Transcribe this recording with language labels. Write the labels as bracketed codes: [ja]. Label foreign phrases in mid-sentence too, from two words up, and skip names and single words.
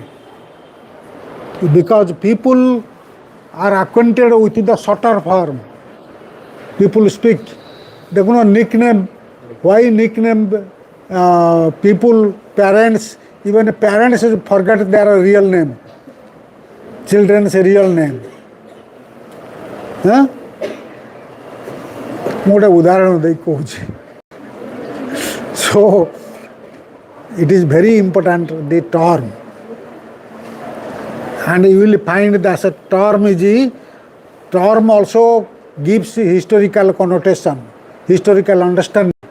[en] Because people are acquainted with the shorter form. People speak. They know nickname. Why nickname people, parents, even parents forget their real name. children's real name. Huh? [or] ମୁଁ ଗୋଟେ ଉଦାହରଣ ଦେଇ କହୁଛି. [en] So it is very important, the term, and you will find that a term also gives historical connotation, historical understanding.